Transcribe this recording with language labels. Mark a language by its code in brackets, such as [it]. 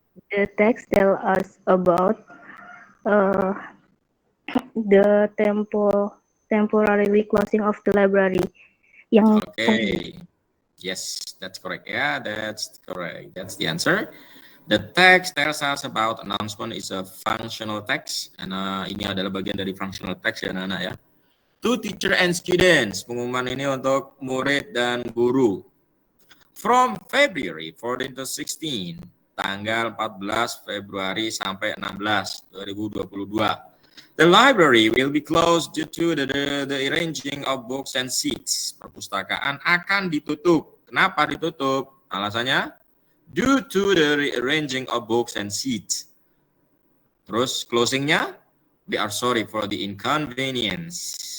[en] The text tell us about the temporary closing of the library. Okay. Yes, that's correct. Yeah, that's correct. That's the answer. The text tells us about announcement is a functional text. [id] And ini adalah bagian dari functional text ya anak-anak ya. [en] To teacher and students. [id] Pengumuman ini untuk murid dan guru. [en] From February 14 to 16. [id] Tanggal 14 Februari sampai 16 2022. [en] The library will be closed due to the arranging of books and seats. [id] Perpustakaan akan ditutup. Kenapa ditutup? Alasannya? [en] Due to the rearranging of books and seats. [id] Terus closingnya? [en] We are sorry for the inconvenience.